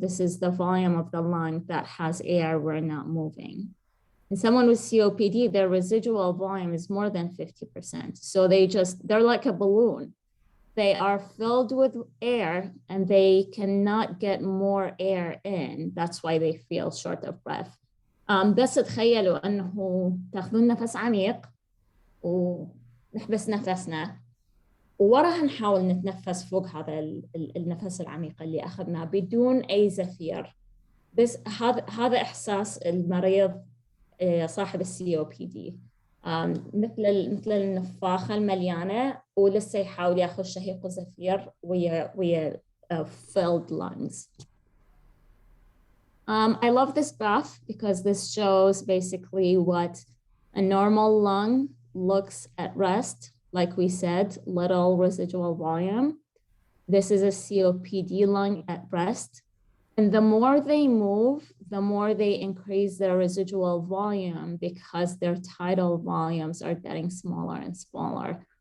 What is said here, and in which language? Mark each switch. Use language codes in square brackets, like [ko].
[en] This is the volume of the lung that has air we're not moving. In someone with COPD, their residual volume is more than 50%. So they're like a balloon. They are filled with air and they cannot get more air in. That's why they feel short of breath. [ar] بس تخيلوا أنه تاخذون نفس عميق ونحبس نفسنا وراح نحاول نتنفس فوق هذا النفس العميق اللي أخذناه بدون أي زفير. بس هذا إحساس المريض صاحب السي او بي دي، مثل النفاخة المليانة ولسه يحاول ياخذ شهيق وزفير ويا [en] filled lungs. I love this graph because this shows basically what a normal lung looks at rest. Like we said, little residual volume. This is a COPD lung at rest. And the more they move, the more they increase their residual volume because their tidal volumes are getting smaller and smaller.